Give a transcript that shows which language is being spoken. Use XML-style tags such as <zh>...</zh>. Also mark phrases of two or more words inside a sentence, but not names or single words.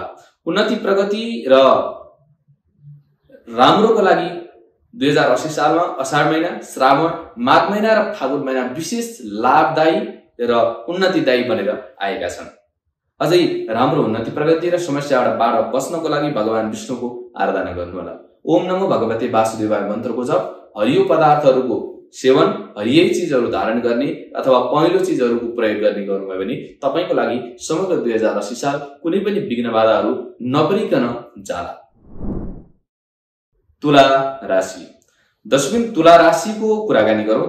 <ne>उन्नति प्रगति र राम्रोको लागि 2080 सालमा अषाढ महिना, श्रावण, माघ महिना र फागुन महिना विशेष लाभदायी र उन्नतिदायी बनेर आएका छन्। अझै राम्रो उन्नति प्रगति र समस्याबाट बच्नको लागि भगवान विष्णुको आराधना गर्नुहोला।</ne> <sa>ओम नमो भगवते वासुदेवाय</sa> <ne>मन्त्रको जप, हरियो पदार्थहरूको सेवन, हरियै चीजहरू धारण गर्ने अथवा पहेँलो चीजहरूको प्रयोग गर्ने गर्नुभयो भने तपाईको लागि समग्र 2080 साल कुनै पनि विघ्न बाधाहरू नपरिकन जाला। तुला राशि 10 तुला राशिको कुराकानी गरौँ।</ne>